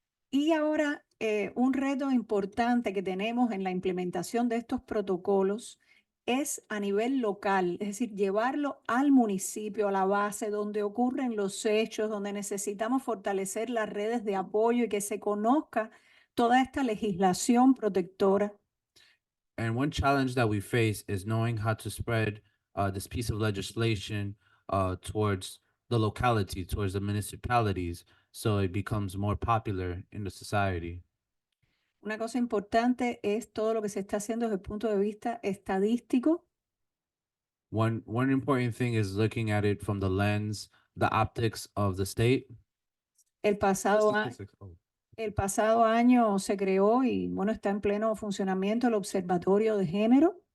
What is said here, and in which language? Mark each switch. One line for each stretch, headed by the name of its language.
Spanish: Y ahora un reto importante que tenemos en la implementación de estos protocolos es a nivel local, es decir, llevarlo al municipio, a la base donde ocurren los hechos, donde necesitamos fortalecer las redes de apoyo y que se conozca toda esta legislación protectora.
English: And one challenge that we face is knowing how to spread this piece of legislation towards the locality, towards the municipalities, so it becomes more popular in the society.
Spanish: Una cosa importante es todo lo que se está haciendo desde el punto de vista estadístico.
English: One important thing is looking at it from the lens, the optics of the state.
Spanish: El pasado,
English: Statistics,
Spanish: el pasado año se creó y bueno, está en pleno funcionamiento el Observatorio de Género.